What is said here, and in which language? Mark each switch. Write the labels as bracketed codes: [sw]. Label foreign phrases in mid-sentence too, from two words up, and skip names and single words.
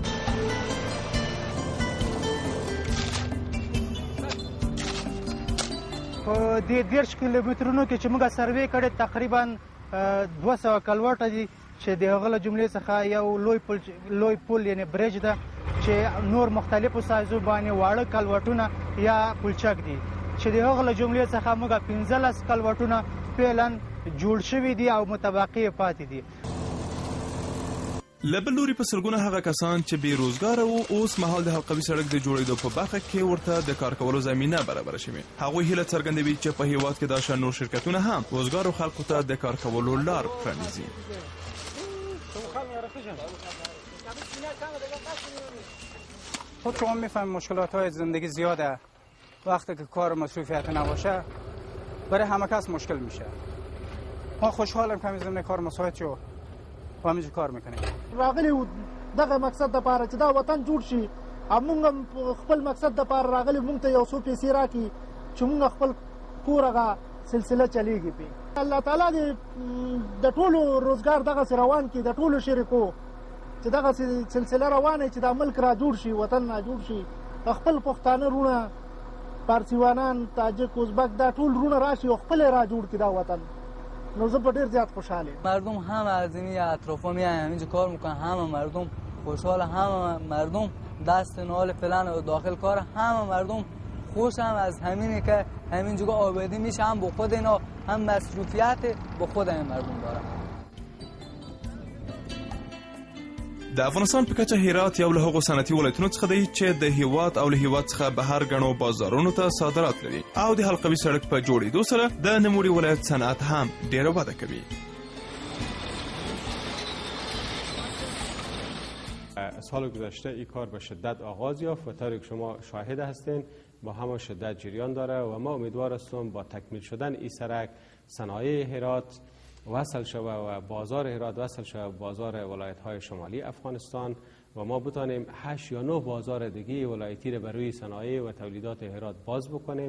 [ps] په دې 10 کیلومترونو کې چې موږ سروې کړې تقریبا 200 کلوټه دي چې د هغه له جملې څخه یو لوی پل یعنی برج ده چې نور مختلفو سایزو باندې واړه کلوټونه یا پلچک دي چې د هغه له جملې څخه موږ 15 کلوټونه فعلا جوړ شوي دي او متبقي پاتې دي. له بل لوري په سلګونه هغه کسان چې بې روزګاره وو اوس مهال د حلقوي سړک د جوړېدو په برخه کې ورته د کار کولو زمینه برابره شوې. هغوی هیله څرګندوي چې په هیواد کې دا شان نور شرکتونه هم روزګارو خلکو ته د کار کولو لار پرانیزي. [fa] خود شما میفهمید مشکلات‌های زندگی زیاده. وقتی که کار مصروفیت نباشه برای همه کس مشکل میشه. ما خوشحالم که زمینه کار مساعد شد خو همینجور کار میکنیم. [ps] راغلی دغه مقصد دپاره چې دا وطن جوړ شي، موږ هم خپل مقصد دپاره راغلي، موږ ته یو څو پیسې راکړي چې موږ خپل کور هغه سلسله چلیږي پې. الله تعالی دې د ټولو روزګار دغسې روان کړي، د ټولو شریکو چې دغسې سلسله روانه چې دا ملک را جوړ شي، وطن را جوړ شي، خپل پښتانه رونه، پارسیوانان، تاجک، ازبک، دا ټول رونه راشي او خپل را جوړ کړي دا وطن. نو زه په ډېر زیات خوشحال یم. [fa] مردم همه از این اطرافا میایم همینجا کار میکنن، همه مردم خوشحال، همه مردم دست نال فعلا داخل کار، همه مردم خوش هم از همینه که همینجا آبادی میشه، هم با خود اینا هم مصروفیت با خود این مردم داره. [ps] د افغانستان په کچه هرات یو له هغو صنعتي ولایتونو څخه دی چې د هیواد او له هیواد څخه بهر ګڼو بازارونو ته صادرات لري او د حلقوي سړک په جوړېدو سره د نوموړي ولایت صنعت هم ډېره وده کوي. [fa] سال گذشته این کار به شدت آغاز یافت و طوری که شما شاهد هستین با همه شدت جریان داره و ما امیدوار هستم با تکمیل شدن این سرک صنایع هرات وصل شوه و بازار هرات وصل شوه بازار ولایت‌های شمالی افغانستان و ما بتانیم 8 یا 9 بازار دیگه ولایتی رو برای صنایع و تولیدات هرات باز بکنیم.